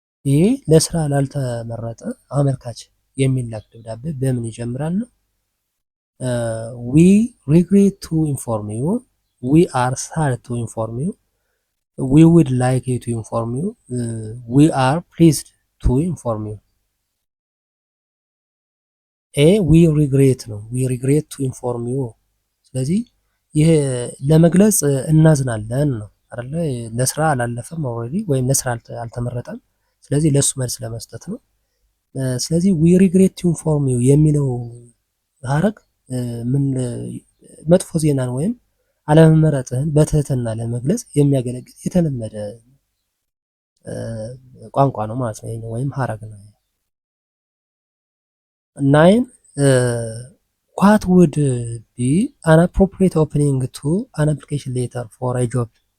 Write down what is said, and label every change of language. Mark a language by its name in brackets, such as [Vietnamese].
[Amharic] ይህ ለስራ ላልተመረጠ አመልካች የሚላክ ደብዳቤ በምን ይጀምራል ነው? [English] we regret to inform you, we are sad to inform you, we would like to inform you, we are pleased to inform you። ኤ we regret ነው። we regret to inform you። [Amharic] ስለዚህ ይሄ ለመግለጽ እናዝናለን ነው አይደለ? ለስራ አላለፈም ኦልሬዲ ወይም ለስራ አልተመረጠም። ስለዚህ ለሱ መልስ ለመስጠት ነው። ስለዚህ [English] we regret to inform you [Amharic] የሚለው ሀረግ ምን መጥፎ ዜናን ወይም አለመመረጥህን በትህትና ለመግለጽ የሚያገለግል የተለመደ ቋንቋ ነው ማለት ነው ወይም ሀረግ ነው። ናይን [English] what would be an appropriate opening to an application letter for a job?